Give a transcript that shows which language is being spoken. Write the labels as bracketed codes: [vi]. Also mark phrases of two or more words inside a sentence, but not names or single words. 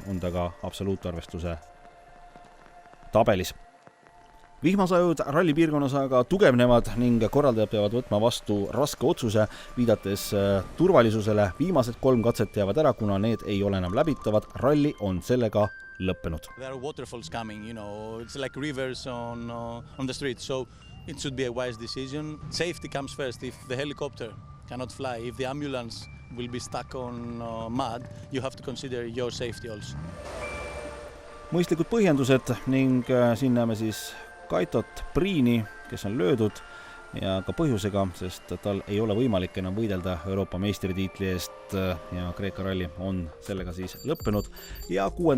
[et] on ta ka absoluutarvestuse tabelis. Vihmasajud rallipiirkonnas aga tugevnevad ning korraldajad peavad võtma vastu raske otsuse, viidates turvalisusele. Viimased 3 katset jäävad ära, kuna need ei ole enam läbitavad. Ralli on sellega lõppenud. [en] There are waterfalls coming, it's like rivers on the street, so it should be a wise decision. Safety comes first. If the helicopter cannot fly, if the ambulance will be stuck on mud, you have to consider your safety also. [et] Mõistlikud põhjendused ning siin näeme siis Kaitot Priini, kes on löödud ja ka põhjusega, sest tal ei ole võimalik enam võidelda Euroopa meistritiitli eest ja Kreeka ralli on sellega siis lõppenud ja 6.